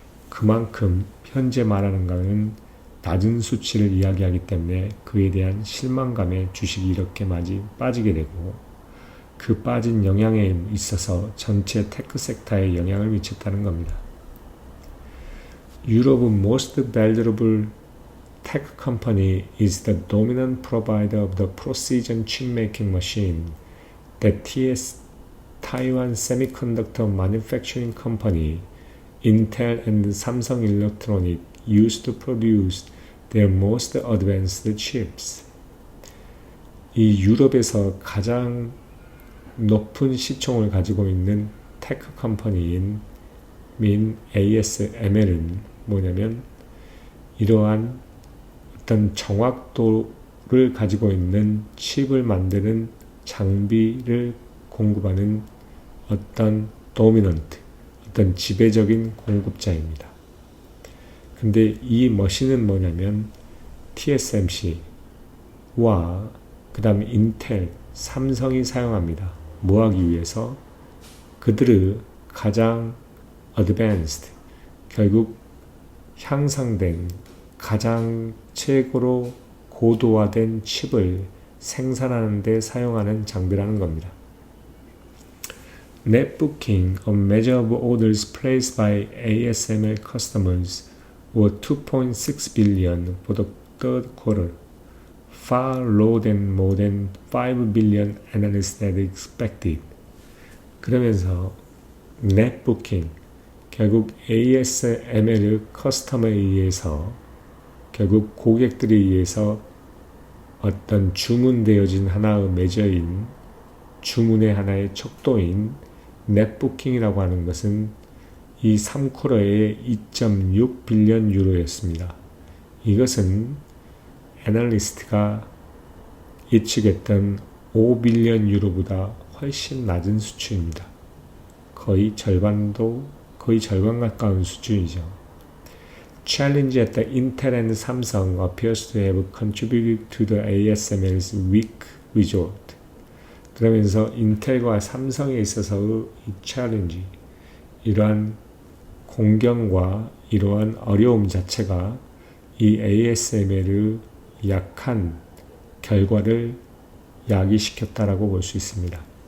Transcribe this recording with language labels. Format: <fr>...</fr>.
<ko>그만큼 현재 말하는 것은 낮은 수치를 이야기하기 때문에 그에 대한 실망감에 주식이 이렇게 많이 빠지게 되고, 그 빠진 영향에 있어서 전체 테크 섹터에 영향을 미쳤다는 겁니다.</ko> <en>Europe's most valuable tech company is the dominant provider of the precision chip-making machine that Taiwan Semiconductor Manufacturing Company, Intel and Samsung Electronics used to produce their most advanced chips.</en> <ko>이 유럽에서 가장 높은 시총을 가지고 있는 테크 컴퍼니인 ASML은 뭐냐면 이러한 어떤 정확도를 가지고 있는 칩을 만드는 장비를 공급하는 어떤 도미넌트, 어떤 지배적인 공급자입니다. 근데 이 머신은 뭐냐면 TSMC와 그 다음에 인텔, 삼성이 사용합니다. 뭐 하기 위해서? 그들의 가장 advanced, 결국 향상된 가장 최고로 고도화된 칩을 생산하는 데 사용하는 장비라는 겁니다.</ko> <en>Net booking, a measure of orders placed by ASML customers, were 2.6 billion for the third quarter, far lower than more than 5 billion analysts had expected.</en> <ko>그러면서 net booking, 결국 ASML의 커스텀에 의해서, 결국 고객들에 의해서 어떤 주문되어진 하나의 매저인, 주문의 하나의 척도인 넷부킹이라고 하는 것은 이 3쿼터에 2.6 빌리언 유로였습니다. 이것은 애널리스트가 예측했던 5빌리언 유로보다 훨씬 낮은 수준입니다. 거의 절반 가까운 수준이죠.</ko> <en>Challenge at the Intel and Samsung appears to have contributed to the ASML's weak result.</en> <ko>그러면서 인텔과 삼성에 있어서의 이 챌린지, 이러한 공경과 이러한 어려움 자체가 이 ASML의 약한 결과를 야기시켰다라고 볼 수 있습니다.</ko>